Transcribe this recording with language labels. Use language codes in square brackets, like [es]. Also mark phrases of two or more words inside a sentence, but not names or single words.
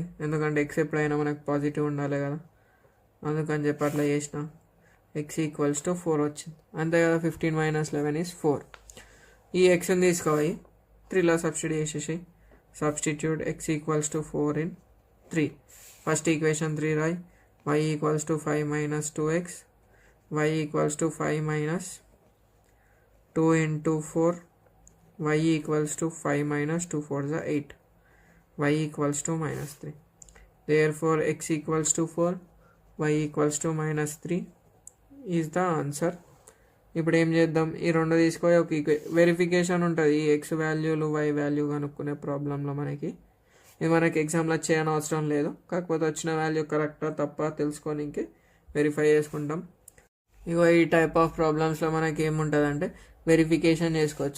[te] ఎందుకంటే x ఎప్పుడైనా మనకు పాజిటివ్ ఉండాలి కదా, అందుకని చెప్పి అట్లా చేసిన. x = 4 వచ్చింది, అంతే కదా. 15 - 11 = 4. ఈ xని తీసుకోవాలి 3లో సబ్స్టిట్యూట్ చేసేసి. [en] substitute x = 4 in 3. first equation [te] 3 రాయి. [en] y = 5 - 2x. y = 5 - 2 into 4. y = 5 - 2 4 = 8. y = -3. Therefore x = 4, y = -3 is the answer. [te] ఇప్పుడు ఏం చేద్దాం, ఈ రెండు తీసుకొని ఒక వెరిఫికేషన్ ఉంటుంది. ఈ x వాల్యూలు y వాల్యూ కనుక్కునే ప్రాబ్లంలో మనకి ఇది మనకి ఎగ్జామ్లో చేయని అవసరం లేదు, కాకపోతే వచ్చిన [en] value correct [te] తప్ప తెలుసుకొని ఇంకే వెరిఫై చేసుకుంటాం. ఇగో ఈ [en] type of problems [te] మనకి ఏముంటుందంటే వెరిఫికేషన్ చేసుకోవచ్చు.